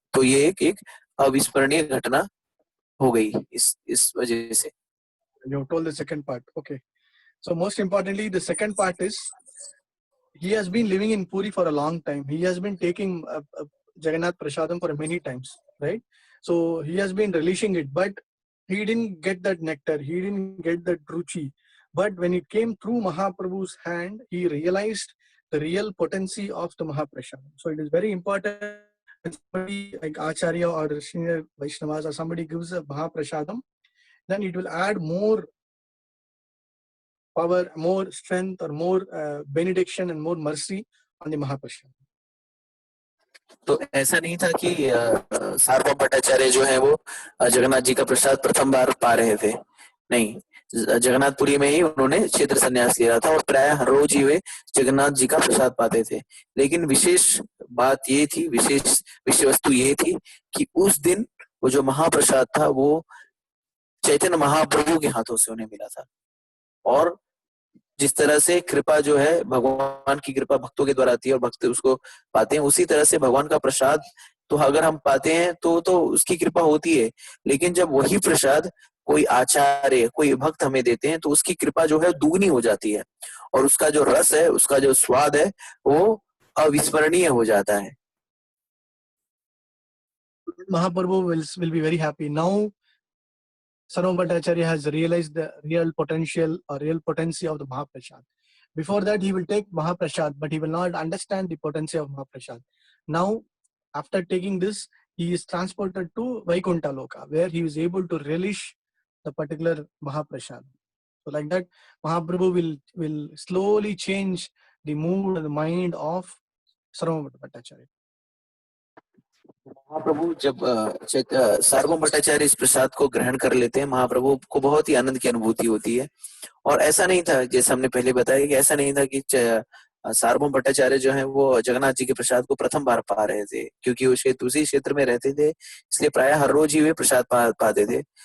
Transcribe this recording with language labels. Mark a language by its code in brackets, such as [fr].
[hi] तो ये एक अविस्मरणीय घटना हो गई इस वजह से। [en] You told the second part. Okay. So most importantly, the second part is he has been living in Puri for a long time. He has been taking Jagannath Prasadam for many times, right? So he has been relishing it, but he didn't get that nectar. He didn't get that ruchi. But when it came through Mahaprabhu's hand, he realized the real potency of the Mahaprasadam. So it is very important when somebody like Acharya or senior Vaishnavas or somebody gives a Mahaprasadam, then it will add more power, more strength, or more benediction and more mercy on the Mahaprasad. [hi] तो ऐसा नहीं था कि सार्वभौम भट्टाचार्य जो है वो जगन्नाथ जी का प्रसाद प्रथम बार पा रहे थे, नहीं, जगन्नाथपुरी में ही उन्होंने क्षेत्र संन्यास लिया था और प्राय हर रोज ही वे जगन्नाथ जी का प्रसाद पाते थे। लेकिन विशेष बात ये थी, विषय वस्तु ये थी कि उस दिन वो जो महाप्रसाद था वो चैतन्य महाप्रभु के हाथों से उन्हें मिला था। और जिस तरह से कृपा जो है, भगवान की कृपा भक्तों के द्वारा आती है और भक्त उसको पाते हैं, उसी तरह से भगवान का प्रसाद तो अगर हम पाते हैं तो उसकी कृपा होती है। लेकिन जब वही प्रसाद कोई आचार्य, कोई भक्त हमें देते हैं तो उसकी कृपा जो है दुगनी हो जाती है और उसका जो रस है, उसका जो स्वाद है वो अविस्मरणीय हो जाता है। [en] Mahaprabhu will be very happy. Now Sarvabhaum Bhattacharya has realized the real potential or real potency of the Mahaprasad. Before that, he will take Mahaprasad, but he will not understand the potency of Mahaprasad. Now, after taking this, he is transported to Vaikuntha Loka, where he is able to relish the particular Mahaprasad. So like that, Mahaprabhu will slowly change the mood and the mind of Sarvabhaum Bhattacharya. [hi] महाप्रभु जब सार्वभौम भट्टाचार्य इस प्रसाद को ग्रहण कर लेते हैं, महाप्रभु को बहुत ही आनंद की अनुभूति होती है। और ऐसा नहीं था, जैसे हमने पहले बताया कि ऐसा नहीं था कि सार्वभौम भट्टाचार्य जो है वो जगन्नाथ जी के प्रसाद को प्रथम बार पा रहे थे, क्योंकि वो दूसरी क्षेत्र में रहते थे, इसलिए प्राय हर रोज ही वे प्रसाद पाते थे।